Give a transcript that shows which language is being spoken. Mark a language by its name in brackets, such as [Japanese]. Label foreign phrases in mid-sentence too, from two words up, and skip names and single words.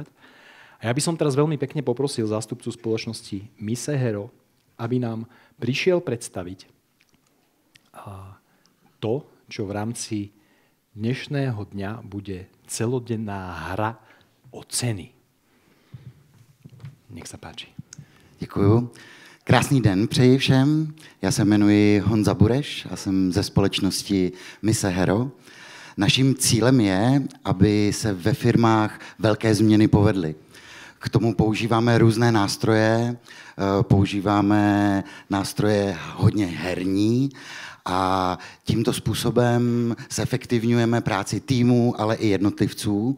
[Slovak] A ja by som teraz veľmi pekne poprosil zástupcu spoločnosti Mise Hero, aby nám prišiel predstaviť to, čo v rámci dnešného dňa bude celodenná hra o ceny. Nech sa páči. [Czech] Děkuju. Krásný den přeji všem. Já se jmenuji Honza Bureš a jsem ze společnosti Mise Hero. Naším cílem je, aby se ve firmách velké změny povedly. K tomu používáme různé nástroje, používáme nástroje hodně herní a tímto způsobem zefektivňujeme práci týmu, ale i jednotlivců.